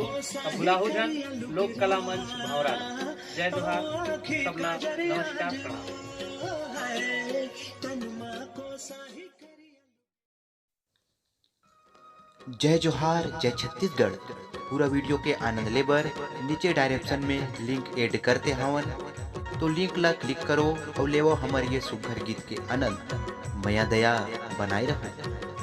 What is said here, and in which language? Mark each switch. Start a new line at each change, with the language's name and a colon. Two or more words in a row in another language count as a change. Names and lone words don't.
Chhattisgarhi: तो बुलाहु जन लोक कला मंच भौरा ला जय जोहार सबला नमस्कार प्रणाम। जय जोहार जय छत्तीसगढ़। पूरा वीडियो के आनंद लेबर नीचे डायरेक्शन में लिंक ऐड करते हवन, तो लिंक ला क्लिक करो और लेवो हमारे ये सुघर गीत के आनंद। मया दया बनाए रहो।